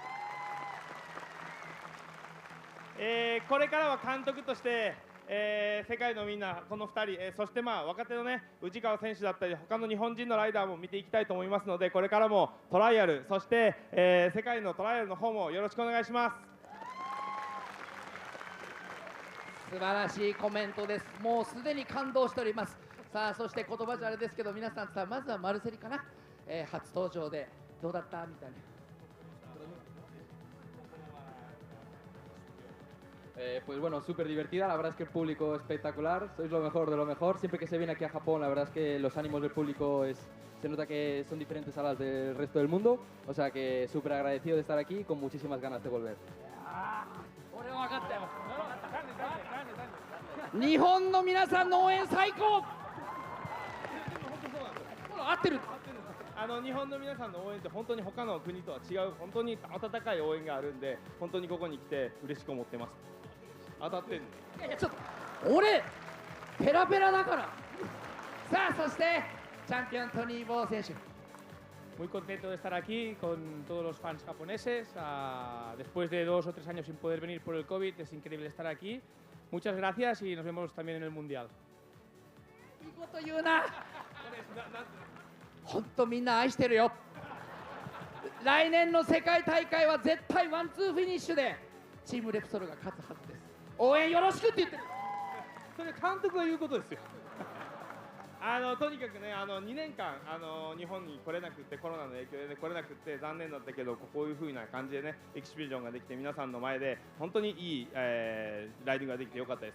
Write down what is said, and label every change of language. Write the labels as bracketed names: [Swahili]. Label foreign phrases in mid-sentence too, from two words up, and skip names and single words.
[Japanese] これからは監督として、世界のみんなこの2人、そして若手のね内川選手だったり他の日本人のライダーも見ていきたいと思いますので、これからもトライアル、そして、世界のトライアルの方もよろしくお願いします。素晴らしいコメントです。もうすでに感動しております。さあそして言葉じゃあれですけど皆さんさ、まずはマルセリかな、初登場でどうだったみたいな。 [Spanish] Pues bueno, súper divertida, la verdad es que el público es espectacular, sois lo mejor de lo mejor, siempre que se viene aquí a Japón la verdad es que los ánimos del público se nota que son diferentes a las del resto del mundo, o sea que súper agradecido de estar aquí y con muchísimas ganas de volver. [Japanese] 俺は分かったよ。日本の皆さんの応援最高。合ってる。日本の皆さんの応援って本当に他の国とは違う本当に温かい応援があるんで、本当にここに来て嬉しく思ってます。当たってんの。いやちょっと俺ペラペラだから。さあそしてチャンピオントニー・ボー選手。 [Spanish] Muy contento de estar aquí con todos los fans japoneses. Después de 2 o 3 años sin poder venir por el COVID, es increíble estar aquí. Muchas gracias y nos vemos también en el Mundial. [Japanese] いいこと言うな。本当みんな愛してるよ。来年の世界大会は絶対ワンツーフィニッシュでチームレプソルが勝つはずです。応援よろしくって言ってる。それ監督が言うことですよ。とにかくね、2年間日本に来れなくてコロナの影響で、ね、来れなくて残念だったけど、こういう風な感じでねエキシビジョンができて皆さんの前で本当にいい、ライディングができてよかったです。